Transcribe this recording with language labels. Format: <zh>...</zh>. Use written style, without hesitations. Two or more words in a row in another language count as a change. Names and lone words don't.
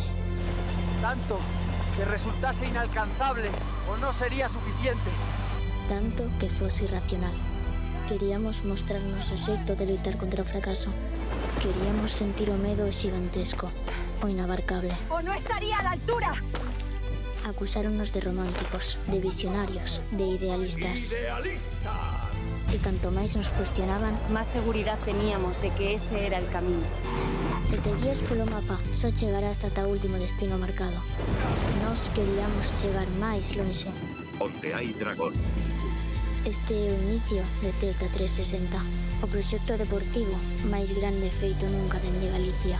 <es>Tanto que resultase inalcanzable o no sería suficiente.</es> <gl>Tanto que fose irracional. Queríamos mostrar o noso xeito de loitar contra o fracaso. Queríamos sentir o medo xigantesco, o inabarcable.</gl> <es>¡O no estaría a la altura!</es> <gl>Acusáronnos de románticos, de visionarios, de idealistas. ¡Idealistas! y canto máis nos cuestionaban,</gl> <es>Más seguridad teníamos de que ese era el camino.</es> <gl>se te guías polo mapa, só chegarás ata o último destino marcado. Nós queríamos chegar máis lonxe. Onde hai dragóns. Este é o inicio de Celta 360, o proxecto deportivo máis grande feito nunca dende Galicia.</gl>